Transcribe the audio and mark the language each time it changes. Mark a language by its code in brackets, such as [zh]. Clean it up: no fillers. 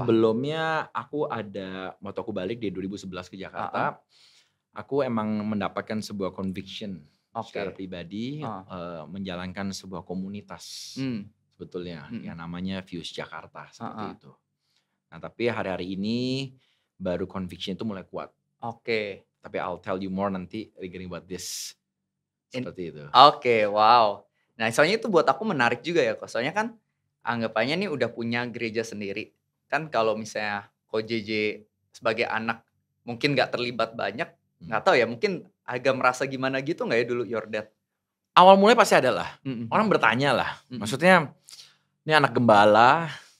[id] Sebelumnya aku ada, waktu aku balik di 2011 ke Jakarta, aku emang mendapatkan sebuah conviction secara pribadi, menjalankan sebuah komunitas sebetulnya, yang namanya Fuse Jakarta, seperti itu. Nah tapi hari-hari ini, baru conviction itu mulai kuat. [en] Tapi I'll tell you more nanti regarding about this. [id] Seperti itu. Wow. Nah soalnya itu buat aku menarik juga ya kok. Soalnya kan anggapannya nih udah punya gereja sendiri. Kan kalau misalnya Ko JJ sebagai anak mungkin gak terlibat banyak. Gak tahu ya mungkin agak merasa gimana gitu gak ya dulu [en] your dad? [id] Awal mulai pasti ada lah. Orang bertanya lah. Maksudnya ini anak gembala.